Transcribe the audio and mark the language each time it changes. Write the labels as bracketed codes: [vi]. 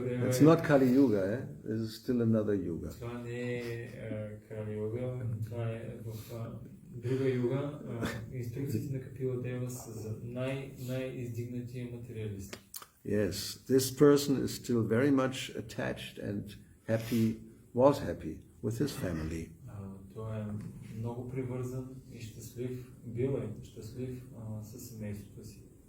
[en] It's not Kali Yuga, This is still another Yuga. [bg] Това не е Кали Юга, това е в друга юга. Инструкциите на Капила Дева са за най-издигнатия материалист. [en] Yes, this person is still very much attached and was happy with his family. [bg] Той е много привързан и щастлив, бил е щастлив със семейството си.